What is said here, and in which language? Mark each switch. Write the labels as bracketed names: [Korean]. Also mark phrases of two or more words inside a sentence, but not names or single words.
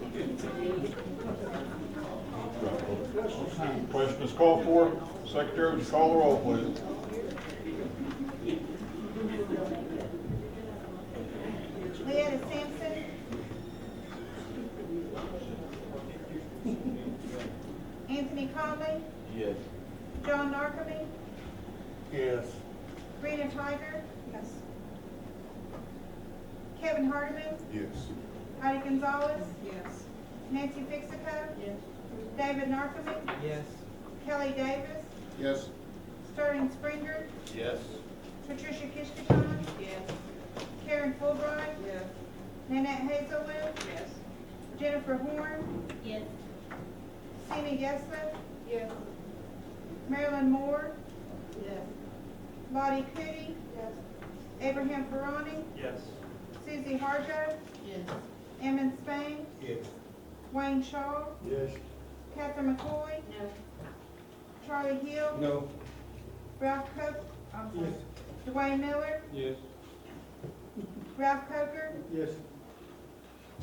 [English] Question is called for. Secretary, would you call the roll, please? Leetta Simpson, Anthony Conley, Yes. John Narcome, Yes. Rena Tiger. Yes. Kevin Hardeman, Yes. Patty Gonzalez, Yes. Nancy Fixicott, Yes. David Narcome, Yes. Kelly Davis, Yes. Sterling Springer, Yes. Patricia Kishkaton, Yes. Karen Fulbright, Yes. Nanette Hazelwood, Yes. Jennifer Horn, Yes. Sina Gessler, Yes. Marilyn Moore, Yes. Lottie Cootie, Yes. Abraham Ferrani, Yes. Susie Harjo, Yes. Emmett Spain, Yes. Wayne Shaw, Yes. Catherine McCoy, No. Charlie Hill, No. Ralph Coker, Dwayne Miller, Yes. Ralph Coker, Yes.